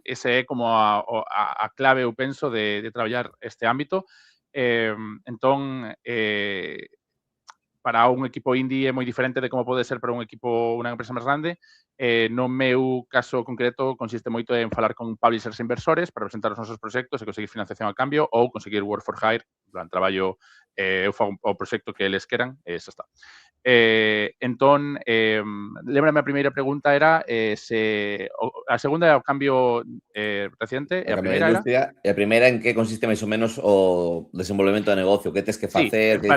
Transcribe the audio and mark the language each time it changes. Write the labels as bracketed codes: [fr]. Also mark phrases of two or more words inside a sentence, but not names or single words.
[gl] Ese é como a clave, eu penso, de traballar este ámbito. Entón, para un equipo indie é moi diferente de como pode ser para unha empresa máis grande. No meu caso concreto consiste moito en falar con publishers e inversores para presentar os nosos proxectos e conseguir financiación a cambio ou conseguir [en] work for hire, [gl] en plan, traballo, eu fago o proxecto que eles queran e xa está. Entón, lembrame a primeira pregunta era a segunda é o cambio reciente e a primeira era... E a primeira en que consiste máis ou menos o desenvolvemento de negocio, que tes que facer, que